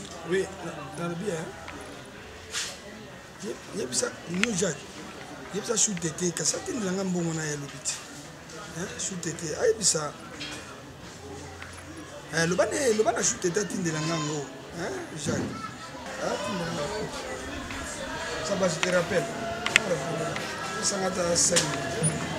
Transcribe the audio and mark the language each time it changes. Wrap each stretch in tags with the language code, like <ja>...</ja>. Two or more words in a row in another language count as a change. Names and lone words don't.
<ln>Oui, na-, nalobi, hein? Ye-, yebisa, no, Jacques. Yebisa Chou Tété, kasi atindela nga mbongo na ye alobi ti. Hein, Chou Tété, ayebisa. Eh, loba ne, loba na Chou Tété atindela nga ngo. Hein, Jacques. Atindela nga.</ln> <fr>Ça va, je te rappelle.</fr> <ln>Esanga ata</ln> <fr>cinq minutes.</fr>